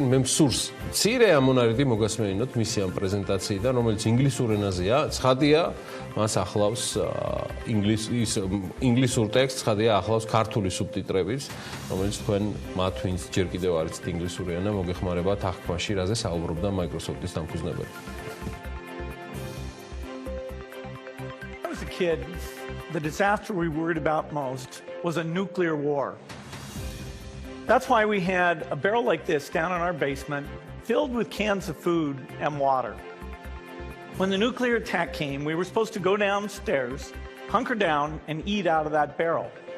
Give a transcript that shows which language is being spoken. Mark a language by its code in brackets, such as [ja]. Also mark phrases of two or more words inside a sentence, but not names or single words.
[ka] მე მსურს მცირე ამონარიდი მოგასმენინოთ მისი ამ პრეზენტაციიდან, რომელიც ინგლისურ ენაზეა, ცხადია, მას ახლავს ინგლისურ ტექსტს, ცხადია, ახლავს ქართული სუბტიტრებიც, რომელიც თქვენ მათ ვინც ჯერ კიდევ არ იცით ინგლისური ენა, მოგეხმარებათ აღქმაში, რაზე საუბრობდა Microsoft-ის დამფუძნებელი. [en] As a kid, the disaster we worried about most was a nuclear war. That's why we had a barrel like this down in our basement, filled with cans of food and water. When the nuclear attack came, we were supposed to go downstairs, hunker down, and eat out of that barrel.